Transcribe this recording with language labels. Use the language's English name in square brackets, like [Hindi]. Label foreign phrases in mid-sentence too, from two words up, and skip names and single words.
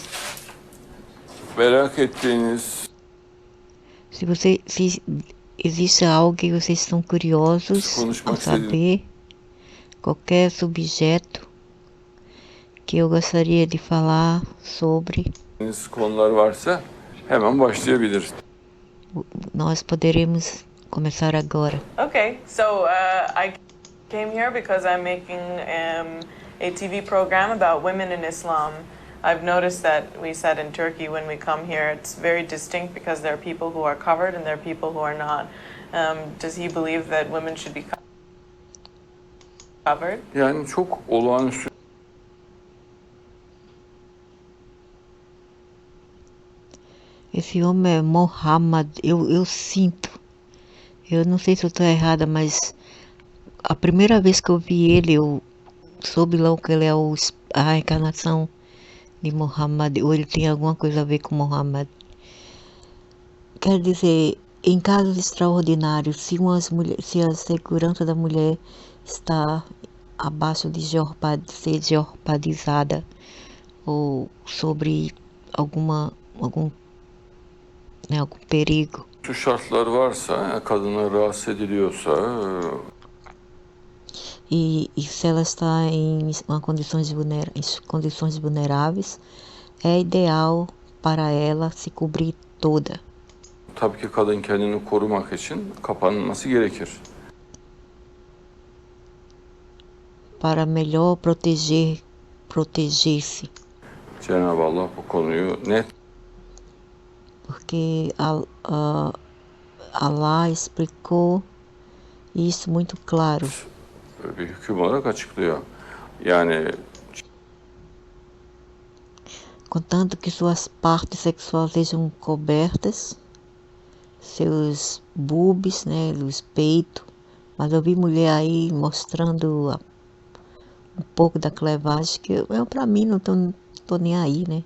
[Turkish] Merak ettiğiniz... [Portuguese] se existe algo que vocês estão curiosos ao saber, qualquer subjeto que eu gostaria de falar sobre. [Turkish] Konular varsa hemen başlayabiliriz. [Portuguese] Nós poderemos começar agora. [English] Okay, so I came here because I'm making a TV program about women in Islam. I've noticed that we said in Turkey when we come here, it's very distinct because there are people who are covered and there are people who are not. Does he believe that women should be covered? [Turkish] Yani çok olağanüstü. [Portuguese] Esse homem é Mohammed, eu sinto. Eu não sei se eu estou errada, mas a primeira vez que eu vi ele, eu soube logo que ele é a reencarnação de Mohammed, ou ele tem alguma coisa a ver com Mohammed. Quer dizer, em casos extraordinários, se a segurança da mulher está abaixo de ser jeopardizada, ou sobre algum perigo. [Turkish] Şu şartlar varsa, kadına rahatsız ediliyorsa [Portuguese] E se ela está em condições vulneráveis, é ideal para ela se cobrir toda. [Turkish] tabii ki kadın kendini korumak için kapanması gerekir. [Portuguese] Para melhor proteger-se. [Turkish] Cenab-ı Allah bu konuyu net [Portuguese] Porque Allah explicou isso muito claro. [Turkish] bir hüküm olarak açıklıyor. Yani [Portuguese] Contanto que suas partes sexuais sejam cobertas, seus boobs, né, os peitos. Mas eu vi mulher aí mostrando um pouco da clevagem, que eu para mim não tô nem aí, né?